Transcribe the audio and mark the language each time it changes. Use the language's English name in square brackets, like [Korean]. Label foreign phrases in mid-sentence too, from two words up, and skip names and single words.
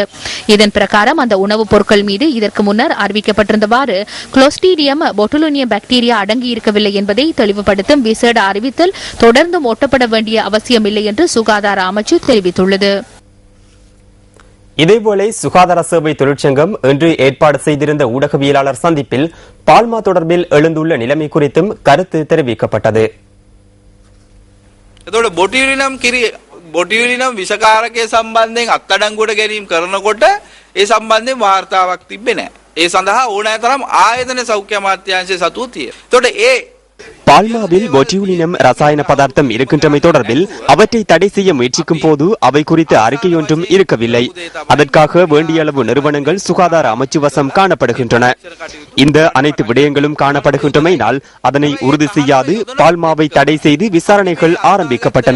[Tamil] இதன் பிரகாரம் அந்த உணவுப் பொருட்கள் மீது இதற்கு முன்னர் அறிவிக்கப்பட்டிருந்தவாறு கிளாஸ்ட்ரிடியம் பொட்டுலினியம் பாக்டீரியா அடங்கியிருக்கவில்லை என்பதை தெளிவுபடுத்தும் விசேட அறிவித்தல் தொடர்ந்தும் ஒட்டப்பட வேண்டிய அவசியமில்லை என்று சுகாதார அமைச்சு தெரிவித்துள்ளது. இதேபோல சுகாதார சேவை தொழிற்சங்கம் இன்று ஏற்பாடு செய்திருந்த ஊடகவியலாளர் சந்திப்பில் பால்மா தொடர்பில் எழுந்துள்ள நிலைமை குறித்தும் கருத்து தெரிவிக்கப்பட்டது. [Sinhala] බොටියලිනම් විෂකාරකය සම්බන්ධයෙන් අත්අඩංගුවට ගැනීම කරනකොට ඒ සම්බන්ධයෙන් වාර්තාවක් තිබ්බේ නැහැ. ඒ සඳහා ඕනෑ තරම් ආයතන සෞඛ්‍ය අමාත්‍යාංශය සතුව තියෙනවා. එතකොට ඒ [Tamil] பால்மாவில் பொட்டியூலினம் ரசாயன பதார்த்தம் இருக்கின்றமை தொடர்பில் அவற்றை தடை செய்ய முயற்சிக்கும் போது அவை குறித்து அறிக்கை ஒன்றும் இருக்கவில்லை. அதற்காக வேண்டிய அளவு நிறுவனங்கள் சுகாதார அமைச்சு வசம் காணப்படுகின்றன. இந்த அனைத்து விடயங்களும் காணப்படுகின்றமையினால் அதனை உறுதி செய்யாது பால்மாவை தடை செய்து விசாரணைகள் ஆரம்பிக்கப்பட்டன.